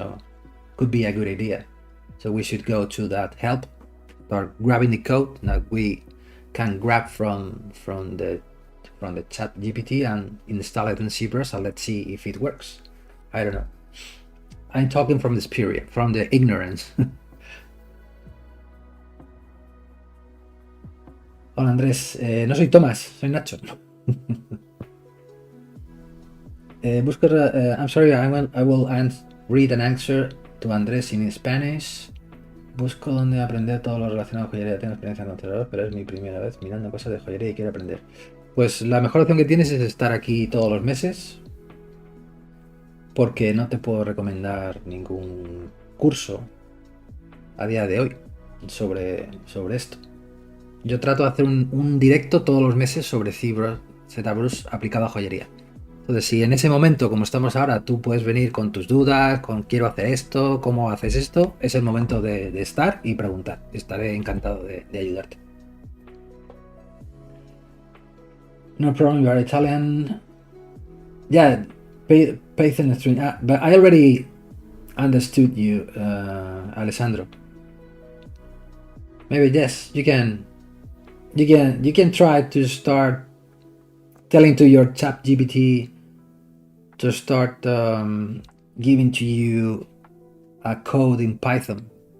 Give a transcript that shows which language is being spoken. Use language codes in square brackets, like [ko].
[en] So could be a good idea. So we should go to that help, start grabbing the code that we can grab from the chat GPT and install it in ZBrush, and let's see if it works. I don't know. I'm talking from this period, from the ignorance. [es] Hola Andrés, no soy Tomás, soy Nacho. [en] I'm sorry, I will read an answer to Andrés in Spanish. [es] Busco donde aprender todo lo relacionado con joyería. Tengo experiencia en controlador, pero es mi primera vez mirando cosas de joyería y quiero aprender. Pues la mejor opción que tienes es estar aquí todos los meses, porque no te puedo recomendar ningún curso a día de hoy sobre esto. Yo trato de hacer un directo todos los meses sobre ZBrush aplicado a joyería. Entonces, si en ese momento, como estamos ahora, tú puedes venir con tus dudas, con quiero hacer esto, cómo haces esto, es el momento de estar y preguntar. Estaré encantado de ayudarte. [en] No problem, you are Italian. Yeah, Python string. But I already understood you, Alessandro. Maybe yes, you can try to start telling to your chat GPT to start giving to you a code in Python.